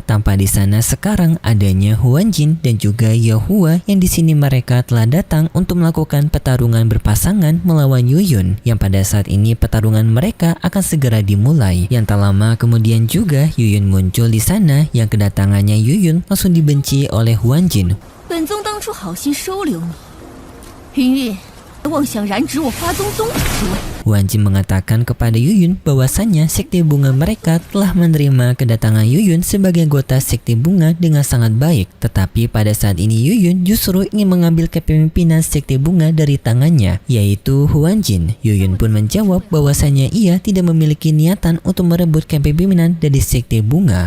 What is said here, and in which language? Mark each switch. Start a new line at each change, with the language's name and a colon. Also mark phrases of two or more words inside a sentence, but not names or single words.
Indonesian: Tanpa di sana sekarang adanya Huan Jin dan juga Yohua, yang di sini mereka telah datang untuk melakukan pertarungan berpasangan melawan Yuyun, yang pada saat ini pertarungan mereka akan segera dimulai. Yang tak lama kemudian juga Yuyun muncul di sana, yang kedatangannya Yuyun langsung dibenci oleh Huan Jin.
Chinese: 本宗当初好心收留你，云云妄想染指我花宗宗主之位。
Indonesian: Huan Jin mengatakan kepada Yuyun bahwasannya Sekte Bunga mereka telah menerima kedatangan Yuyun sebagai anggota Sekte Bunga dengan sangat baik. Tetapi pada saat ini Yuyun justru ingin mengambil kepemimpinan Sekte Bunga dari tangannya, yaitu Huan Jin. Yuyun pun menjawab bahwasannya ia tidak memiliki niatan untuk merebut kepemimpinan dari Sekte Bunga.